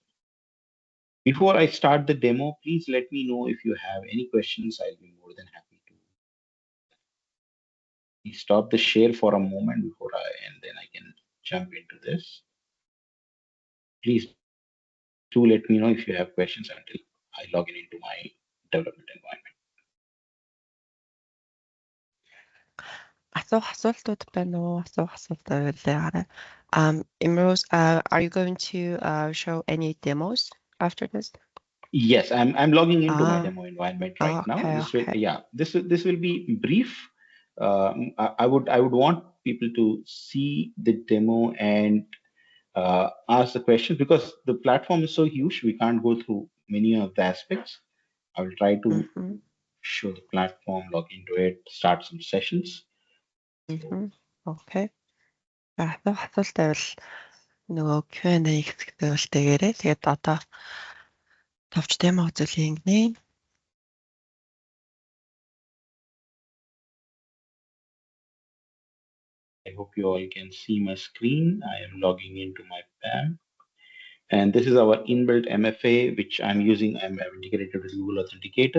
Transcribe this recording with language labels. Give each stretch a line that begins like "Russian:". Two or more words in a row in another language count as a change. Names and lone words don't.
English: Before I start the demo, please let me know if you have any questions. I'll be more than happy to stop the share for a moment and then I can jump into this. Please do let me know if you have questions until I log in into my development environment.
Mongolian: асуултууд байна уу? Асуулт байлаа.
English: Imrose, are you going to show any demos after this? Yes, I'm logging into my demo environment right now. Okay. This will be brief. I would want people to see the demo and ask the questions because the platform is so huge. We can't go through many of the aspects. I will try to show the platform, log into it, start some sessions. Okay.
Mongolian: Асуулт байвал нөгөө Q&A хэсэгтээ бол тэгээрэй. Тэгээд одоо товч демо үзүүлэх гинэ.
English: I hope you all can see my screen. I am logging into my PAM. And this is our inbuilt MFA, which I'm using. I'm integrated with Google Authenticator.